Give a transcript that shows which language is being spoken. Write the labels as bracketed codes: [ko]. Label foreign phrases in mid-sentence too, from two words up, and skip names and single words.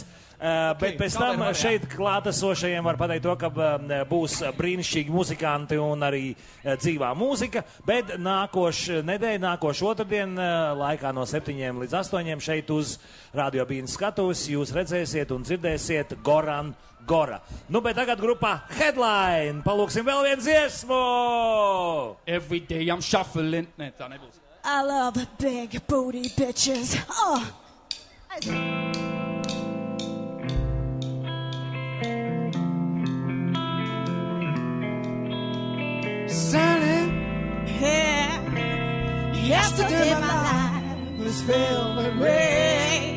[lv] Bet pēc tam šeit klātesošajiem var pateikt to, ka būs brīnišķīgi muzikanti un arī dzīvā mūzika, bet nākošu nedēļu, nākošu otrdien laikā no 7 līdz 8 šeit uz Radio Bīnes skatuves jūs redzēsiet un dzirdēsiet Goran Gora. Nu, bet tagad grupā Headline. Palūksim vēl vienu dziesmu! [en] Every day I'm shuffling. [lv] Nē, tā nebūs. [en] I love the big booty bitches. Oh. Sunny, Yeah. Yesterday my life was filled with rain.